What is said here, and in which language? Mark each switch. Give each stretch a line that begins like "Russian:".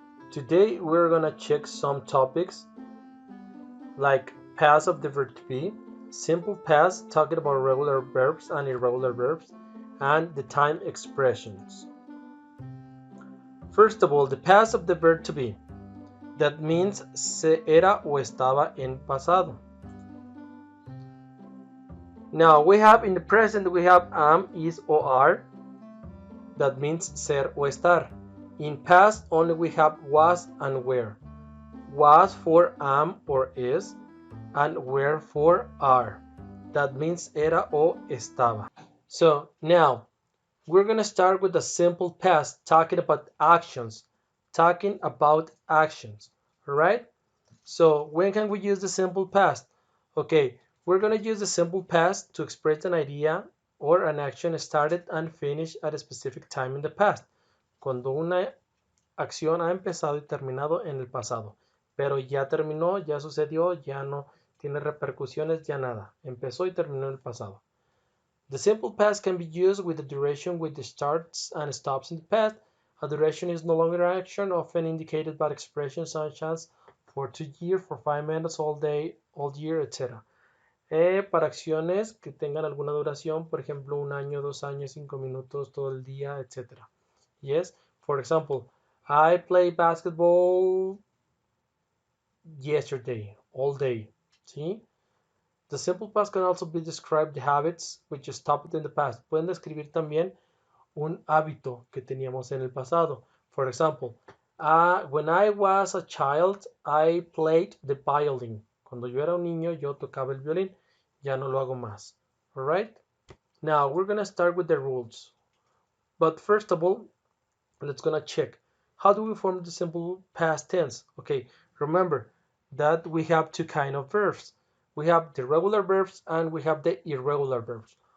English: Today we're gonna check some topics like past of the verb to be, simple past talking about regular verbs and irregular verbs, and the time expressions. First of all, the past of the verb to be. That means
Spanish: se era o estaba en pasado.
English: Now we have in the present we have am, is or are. That means
Spanish: ser o estar.
English: In past only we have was and were. Was for am or is, and were for are. That means
Spanish: era o estaba.
English: So now we're gonna start with the simple past, talking about actions. Alright? So when can we use the simple past? Okay, we're gonna use the simple past to express an idea or an action started and finished at a specific time in the past.
Spanish: Cuando una acción ha empezado y terminado en el pasado, pero ya terminó, ya sucedió, ya no tiene repercusiones, ya nada. Empezó y terminó en el pasado.
English: The simple past can be used with a duration which starts and stops in the past. A duration is no longer an action, often indicated by expressions such as for 2 years, for 5 minutes, all day, all year, etc.
Spanish: Para acciones que tengan alguna duración, por ejemplo, 1 año, 2 años, 5 minutos, todo el día, etc.
English: Yes, for example, I played basketball yesterday, all day. ¿Sí? The simple past can also be described the habits which stopped in the past.
Spanish: Pueden describir también un hábito que teníamos en el pasado.
English: For example, when I was a child, I played the violin.
Spanish: Cuando yo era un niño, yo tocaba el violín. Ya no lo hago más.
English: Alright? Now, we're going to start with the rules. But first of all, let's gonna check. How do we form the simple past tense? Okay, remember that we have two kind of verbs. We have the regular verbs and we have the irregular verbs.